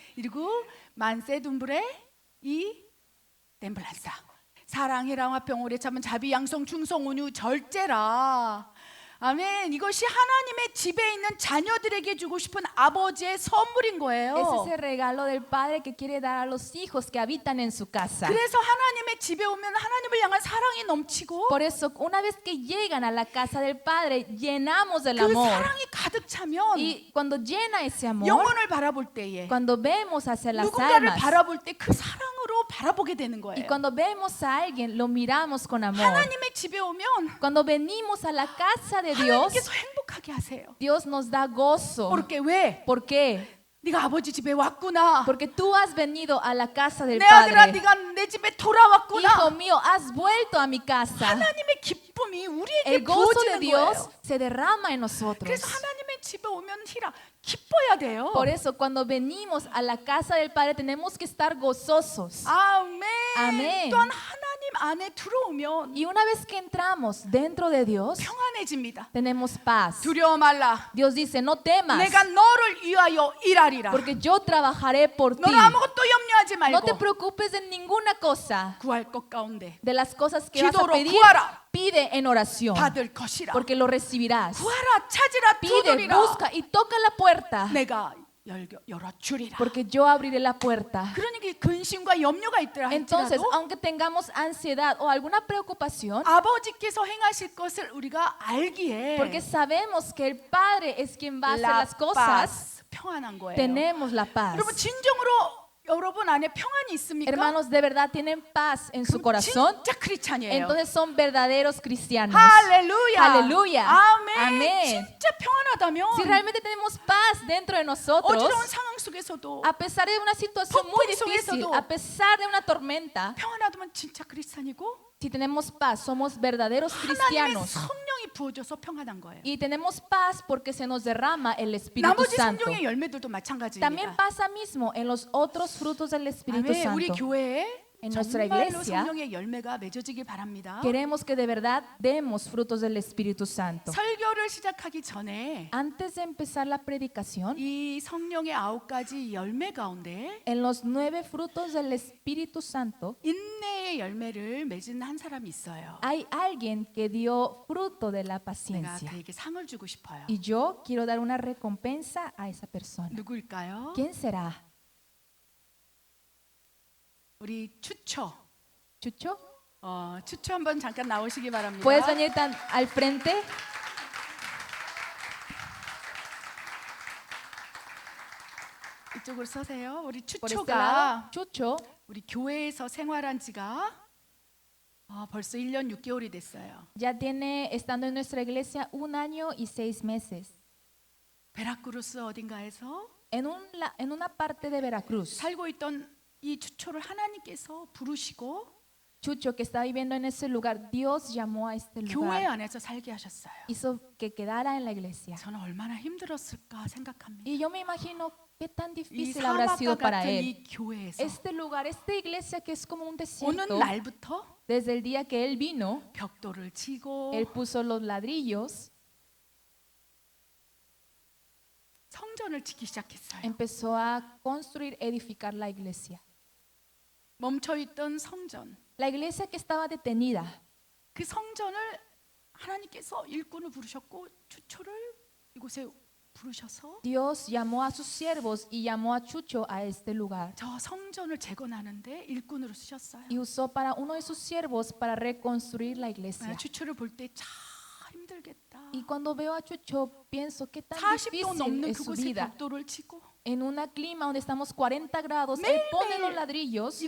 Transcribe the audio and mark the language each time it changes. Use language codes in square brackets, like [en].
[es] 그리고 만세둠브레 이 템플란사. [ko] 사랑, 희랑, 화평, 오래 참은, 자비, 양성, 충성, 온유, 절제라. 아멘. 이것이 하나님의 집에 있는 자녀들에게 주고 싶은 아버지의 선물인 거예요. [es] Ese es el regalo del Padre que quiere dar a los hijos que habitan en su casa. [ko] 그래서 하나님의 집에 오면 하나님을 향한 사랑이 넘치고 [es] Por eso, una vez que llegan a la casa del Padre, llenamos del [ko] 그 [es] amor. [ko] 사랑이 가득 차면 [es] Y cuando llena ese amor, [ko] 영혼을 바라볼 때에 [es] cuando vemos hacia las [ko] 누군가를 [es] almas [ko] 바라볼 때 그 사랑으로 바라보게 되는 [es] y [ko] 거예요. [es] cuando vemos a alguien, lo miramos con amor. [ko] 하나님의 집에 오면 [es] Cuando venimos a la casa de Dios, [ko] 하나님께서 행복하게 하세요. [es] Dios nos da gozo. porque [ko] 왜? [es] ¿Por qué? [ko] 네가 아버지 집에 왔구나. [es] Porque tú has venido a la casa del [ko] 내 아들아, [es] Padre. [ko] 네가 내 집에 돌아왔구나. [es] Hijo mío, has vuelto a mi casa. [ko] 하나님의 기쁨이 우리에게 [es] El gozo de Dios [ko] 거예요. [es] se derrama en nosotros. [ko] 그래서 하나님의 집에 오면 기뻐야 돼요. [es] Por eso, cuando venimos a la casa del Padre, tenemos que estar gozosos. [ko] 아멘. 아멘. 또한 하나님 안에 들어오면 [es] Y una vez que entramos dentro de Dios, [ko] 평안해집니다. [es] tenemos paz. [ko] 두려워 말라. [es] Dios dice, no temas, [ko] 내가 너를 위하여 일하리라. [es] porque yo trabajaré por ti. [ko] 너는 아무것도 염려하지 [es] No te [ko] 말고 [es] preocupes de ninguna cosa. [ko] 구할 것 가운데 [es] De las cosas que vas a [ko] 기도로 [es] pedir, [ko] 구하라. [es] pide en oración, [ko] 받을 것이라. [es] porque lo recibirás. [ko] 구하라, 찾으라, [es] Pide, [ko] 두드리라. [es] busca y toca la puerta, [ko] 내가 열어주리라. [es] porque yo abriré la puerta. [ko] 그러니까 근심과 염려가 있더라 [es] Entonces, [ko] 할지라도 [es] aunque tengamos ansiedad o alguna preocupación, [ko] 아버지께서 행하실 것을 우리가 알기에 [es] porque sabemos que el Padre es quien va a hacer la las cosas, paz, [ko] 평안한 거예요. [es] tenemos la paz. [ko] 여러분 진정으로 여러분 안에 평안이 있습니까? [es] Hermanos, ¿de verdad tienen paz en su [ko] 그럼 [es] corazón? [ko] 진짜 크리스찬이에요. [es] Entonces son verdaderos cristianos. [ko] 할렐루야. [es] Aleluya. [ko] 아멘. [es] Amén. [ko] 진짜 평안하다면 [es] Si realmente tenemos paz dentro de nosotros, [ko] 어지러운 상황 속에서도 [es] a pesar de una situación muy [ko] 폭풍 [es] difícil, [ko] 속에서도 [es] a pesar de una tormenta, [ko] 평안하다면 진짜 크리스찬이고 [es] si tenemos paz, somos verdaderos [ko] 하나님의 [es] cristianos. [ko] 성령이 부어줘서 평안한 거예요. [es] Y tenemos paz porque se nos derrama el Espíritu [ko] 나머지 [es] Santo. [ko] 성령의 열매들도 마찬가지입니다. [es] También pasa mismo en los otros frutos del Espíritu [ko] 아멘. 우리 [es] Santo. [ko] 교회에 [es] En nuestra [ko] 정말로 [es] iglesia, [ko] 성령의 열매가 맺어지길 바랍니다. [es] Queremos que de verdad demos frutos del Espíritu Santo. [ko] 설교를 시작하기 전에 [es] Antes de empezar la predicación, [ko] 이 성령의 9가지 열매 가운데 [es] en los 9 frutos del Espíritu Santo, [ko] 인내의 열매를 맺은 한 사람이 있어요. [es] hay alguien que dio fruto de la [ko] 내가 [es] paciencia. [ko] 그에게 상을 주고 싶어요. [es] Y yo quiero dar una recompensa a esa persona. [ko] 누구일까요? [es] ¿Quién será? [ko] 우리 추초. [es] ¿Chucho? [ko] 추초 한번 잠깐 나오시기 바랍니다. [es] ¿Puedes venir al frente? [ko] 이쪽으로 서세요. 우리 [es] Por este lado. [ko] 추초가 [es] Chucho [ko] 우리 교회에서 생활한 지가 벌써 1년 6개월이 됐어요. [es] ya tiene, estando en nuestra iglesia, 1 año y 6 meses. [ko] 베라크루스 어딘가에서 [es] En una parte de Veracruz, [ko] 살고 있던 이 추초를 하나님께서 부르시고 [es] Chucho, que está viviendo en ese lugar, Dios llamó a este [ko] 교회 [es] lugar, [ko] 안에서 살게 하셨어요. [es] hizo que quedara en la iglesia. [ko] 저는 얼마나 힘들었을까 생각합니다. [es] Y yo me imagino qué tan [ko] 이 [es] difícil habrá sido [ko] 사막과 [es] para [ko] 같은 [es] él. [ko] 이 교회에서 [es] Este lugar, esta iglesia que es como un [ko] 오는 [es] desierto, [ko] 날부터 [es] desde el día que él vino, [ko] 벽돌을 치고 [es] él puso los ladrillos, [ko] 성전을 짓기 시작했어요. [es] empezó a construir, edificar la iglesia. [ko] 멈춰있던 성전, [es] La iglesia que estaba detenida, [ko] 그 성전을 하나님께서 일꾼을 부르셨고 추초를 이곳에 부르셔서 [es] Dios llamó a sus siervos y llamó a Chucho a este lugar. [ko] 저 성전을 재건하는데 일꾼으로 쓰셨어요. [es] Y usó para uno de sus siervos para reconstruir la iglesia. [ko] 추초를 볼 때 참 힘들겠다. [es] Y cuando veo a Chucho, pienso qué tan [ko] 40도 [es] difícil [ko] 넘는 [es] es su [ko] 그곳에 [es] vida. [ko] 벽돌을 치고 [es] En un clima donde estamos 40 grados, él pone los ladrillos.